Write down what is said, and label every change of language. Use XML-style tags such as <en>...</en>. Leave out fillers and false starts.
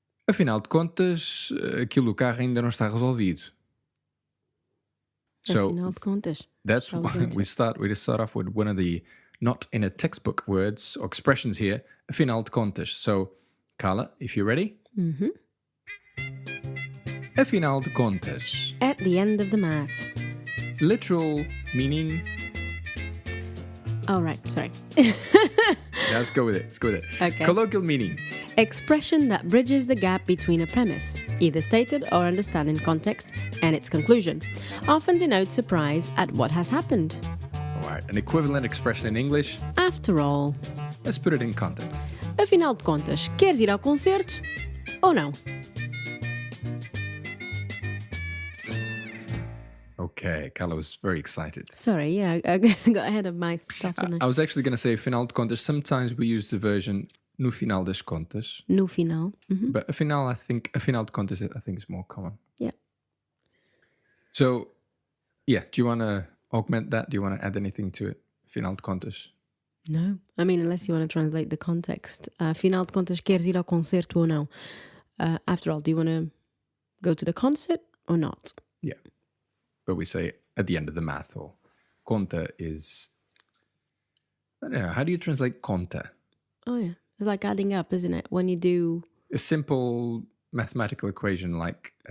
<pt>Afinal de contas, aquilo do carro ainda não está resolvido.</pt> <en>So</en> <pt>Afinal de contas.</pt> <en>that's Shall we why go to- we just start off with one of the not in a textbook words or expressions here.</en> <pt>Afinal de contas.</pt> <en>So, Carla, if you're ready. Mm-hmm.</en> <pt>Afinal de contas.</pt> <en>At the end of the math. Literal meaning. Oh, right, sorry. Yeah, let's go with it. Let's go with it. Okay. Colloquial meaning. Expression that bridges the gap between a premise, either stated or understood in context, and its conclusion. Often denotes surprise at what has happened. All right. An equivalent expression in English. After all, Let's put it in context.</en> <pt>afinal de contas, queres ir ao concerto ou não?</pt> <en>Okay, Carla was very excited. Sorry, yeah, I got ahead of myself, didn't I I? was actually going to say</en> <pt>afinal de contas.</pt> <en>Sometimes we use the version</en> <pt>no final das contas. No final. Mhm.</pt> <en>But</en> <pt>afinal de contas,</pt> <en>I think is more common. Yeah. So, yeah, do you want to augment that? Do you want to add anything to it?</en> <pt>Afinal de contas.</pt> <en>No, I mean, unless you want to translate the context.</en> <pt>Afinal de contas, queres ir ao concerto ou não?</pt> <en>After all, do you want to go to the concert or not? Yeah. But we say at the end of the math, or conta is, I don't know, how do you translate conta? Oh, yeah. It's like adding up, isn't it? When you do A simple mathematical equation like</en>